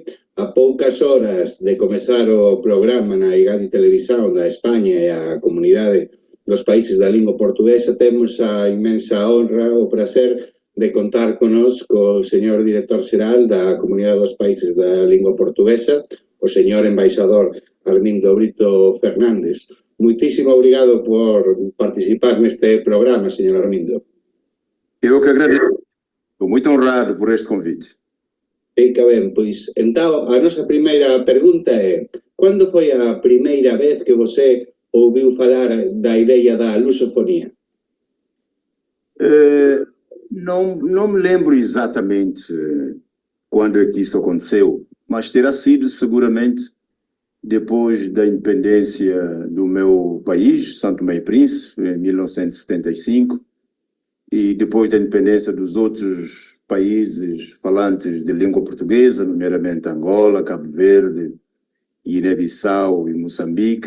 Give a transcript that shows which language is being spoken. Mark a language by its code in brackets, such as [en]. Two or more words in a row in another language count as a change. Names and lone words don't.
[gl] A poucas horas de comezar o programa na IGADI Televisión da España e a comunidade dos países da lingua portuguesa, temos a inmensa honra, o prazer de contar connosco o señor director xeral da Comunidade dos Países da Lingua Portuguesa, o señor embaixador Armindo Brito Fernández. [pt] Muitísimo obrigado por participar neste programa, señor Armindo. Eu que agradeço. Estou muito honrado por este convite. Fica ben, pois, então, a nosa primeira pergunta é: cando foi a primeira vez que você ouviu falar da ideia da lusofonia? Não me lembro exatamente quando é que isso aconteceu, mas terá sido seguramente depois da independência do meu país, São Tomé e Príncipe, em 1975, e depois da independência dos outros países falantes de língua portuguesa, nomeadamente Angola, Cabo Verde, Guiné-Bissau e Moçambique.